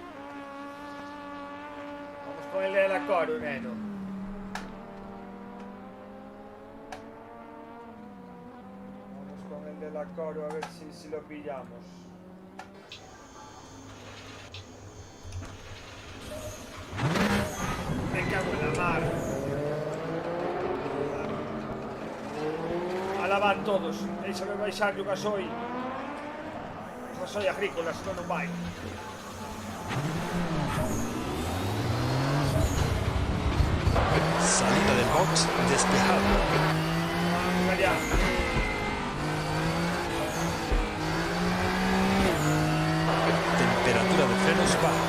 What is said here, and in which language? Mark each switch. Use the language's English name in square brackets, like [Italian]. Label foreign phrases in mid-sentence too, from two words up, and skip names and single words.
[Spanish] Vamos con el de la coro, neno. Vamos con el de la coro a ver si lo pillamos. Me cago en la mar. Alaban todos. [Galician] Déixame baixar o gasoil. O gasoil agrícola, senón non vai. [Spanish] Salida del box despejado. Vamos allá. Temperatura de frenos baja.